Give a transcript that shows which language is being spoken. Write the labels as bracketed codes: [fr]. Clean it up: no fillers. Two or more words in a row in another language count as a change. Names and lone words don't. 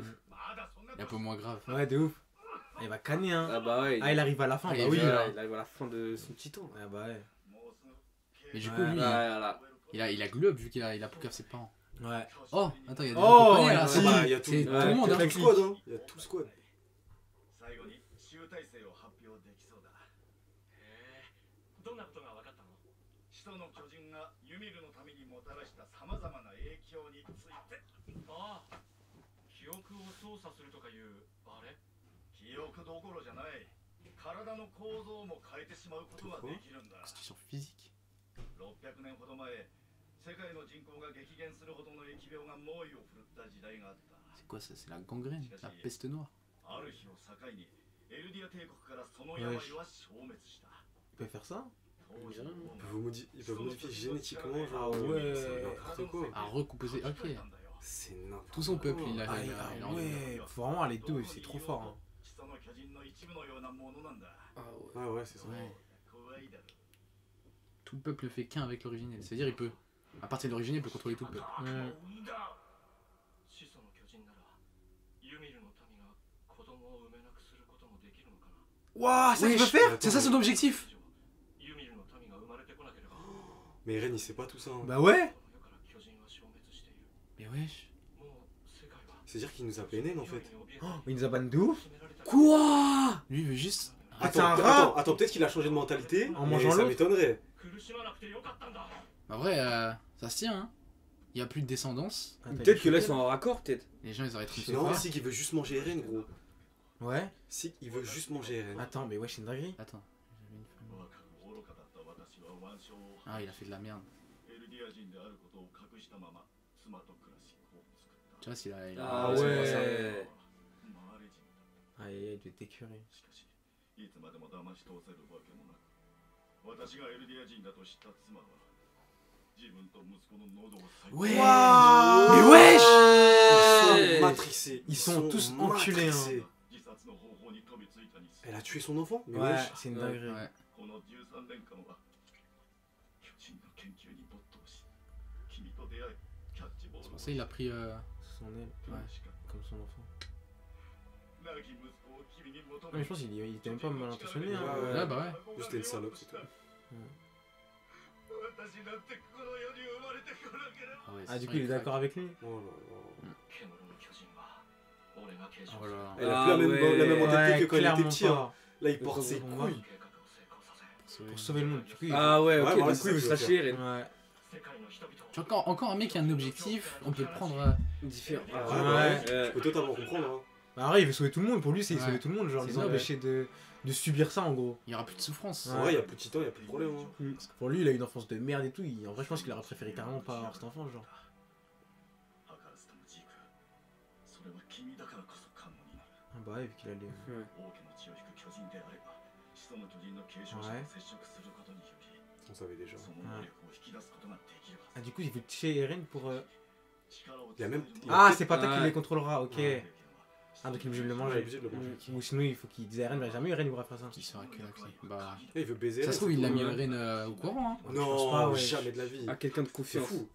[fr] Il est un peu moins grave. Ouais, de ouf. Ah, il va canner, hein. Ah bah ouais. Ah, il arrive à la fin, Ah, bah il oui. est Voilà, il arrive à la fin de son petit temps. Ah bah ouais. Mais du coup, Ouais, lui, Voilà. il a globe vu qu'il a Poucave ses parents. Ouais. Oh, attends, il y a des Oh, copains, là. ouais, C'est bah, il y a tout- c'est tout ouais, le monde, Il y a hein. tout le squad hein. Il y a tout le squad. [ja] 最後に集大成を発表できそうだ。へえ、どんなことが分かったの？始祖の巨人がユミルのためにもたらしたさまざまな影響について。ああ、記憶を操作するとかいうあれ？記憶どころじゃない。体の構造も変えてしまうことができるんだ。 [fr] Constitution physique. [ja] 600 年ほど前、世界の人口が激減するほどの疫病が猛威を振るった時代があった。 [fr] C'est quoi ça? C'est la gangrène, la peste noire. [ja] ある日を境にエルディア帝国からその病は消滅した。 [fr] Il peut faire ça? [ja] 当時の王 [fr] Ils peuvent modifier génétiquement Ah genre. ouais. C'est n'importe quoi. À recomposer, ok. C'est n'importe quoi. Tout son peuple, il a. Ah, il a ouais. Faut vraiment aller deux, c'est trop fort. Hein. [ja] 始祖の巨人の一部のようなものなんだ。 [fr] Ah ouais. Ah ouais c'est ça. Ouais. [ja] 怖いだろ。 [fr] Tout le peuple fait qu'un avec l'originel. C'est-à-dire, il peut. À partir de l'originel, il peut contrôler tout le peuple. [ja] 始祖の巨人ならユミルの民が子供を産めなくすることもできるのかな。 [fr] Waouh, ça qu'il Wesh, peut faire? C'est ça son objectif! [ja] ユミルの民が生まれてこなければ、 [fr] Mais Eren il sait pas tout ça. Hein. Bah ouais. [ja] この世から巨人は消滅している。 [fr] Mais wesh. [ja] もう世界は [fr] C'est-à-dire qu'il nous a PNN en fait. Il nous a ban de ouf. Quoi? Lui, il veut juste. Ah, c'est un Attends, rat. attends, peut-être qu'il a changé de mentalité. En mais mangeant ça l'autre. m'étonnerait. [ja] 苦しまなくてよかったんだ。 [fr] En vrai, ça se tient, hein. Il y a plus de descendance. Attends, Peut-être il que là, est ils sont en raccord, peut-être. Les gens, ils arrêteront de se Non, voir. si qu'il veut juste manger Eren gros. Ouais. Si il veut juste manger Eren. Attends, mais ouais, c'est une dinguerie. Attends. J'avais une femme. [ja] 若く愚かだった私は腕章を [fr] Ah, il a fait de la merde. [ja] エルデ [fr] Tu vois, s'il a. Ah c'est ouais. pour ça. Ah, il doit être écœuré. [ja] いつまでも騙し通せるわけもなく、私がエルディア人だと知った妻は自分と息子の喉を裂いて [fr] Ouais! Ils sont matrixés. Ils sont tous enculés, hein. [ja] 自殺の方法に飛びついたに [fr] Elle a tué son enfant? Mais Ouais, wesh. c'est une dinguerie. Ouais. [ja] この13年間は巨人の研究に没頭し、君と出会い、キャッチボール [fr] C'est [ja] を [fr] pour ça qu'il a pris. Son aile, Ouais. comme son enfant. [ja] 亡き息子を君に求 [fr] Non, [ja] め [fr] mais je pense qu'il était même pas mal intentionné. Hein. Ouais, bah ouais. Juste une salope, c'est tout. [ja] 私なんてこの世に生まれてこなければ [fr] Ah, ouais, Ah, c'est du sûr, coup, il est craque. d'accord avec lui. Oh là là. [ja] 獣の巨人は俺が継承 [fr] Oh là là. Elle a plus la même mentalité que quand il était clairement petit. Hein. pas. Là, il porte ses Pour couilles. [ja] 計画を成功させ [fr] Pour sauver le monde. Du coup, il... Ah ouais, ok, Ouais, voilà, du c'est coup, il veut ça se qu'il lâcher, faut Eren. Ouais. [ja] 世界の人々を [fr] Tu vois, encore un mec qui a un objectif, on peut le prendre. Différent. Ouais, Ah, ouais. ouais. Je peux totalement comprendre. Hein. Bah, ouais, il veut sauver tout le monde. Pour lui, c'est Ouais. sauver tout le monde. Genre, C'est les ça, empêcher de subir ça en gros. Il y aura plus de souffrance. En vrai, il y a plus de titan, il y a plus de problème. Hein. Parce que pour lui, il a une enfance de merde et tout. En vrai, je pense qu'il aurait préféré carrément pas avoir cet enfant. Genre. [ja] 図らずともジーク、それは君だからこそ可能になる。 [fr] Ah bah ouais, vu qu'il allait. [ja] 王家の血を引く巨人であれば、始祖の巨人の継承者と接触することにより、 [fr] On savait déjà. [ja] その能力を引き出すことができるは [fr] Ah, [ja] ず。 [fr] du coup, il veut tuer Eren pour. [ja] 力を [fr] Il y a même- [ja] 伝える [fr] il y a Ah, peut-être- c'est pas toi qui Ouais. les contrôlera, ok. Ouais. Ah, donc il est obligé de le Ouais, il est manger. obligé de le manger. Ou sinon, il faut qu'il dise à Eren, mais jamais Eren il pourra faire ça. Qui sera que la clé. Bah. Il veut baiser. Ça Eren, se trouve, c'est il l'a tout. mis Eren au courant. Hein. pense Non, pas, ouais. jamais de la vie. À quelqu'un de C'est confiance. fou.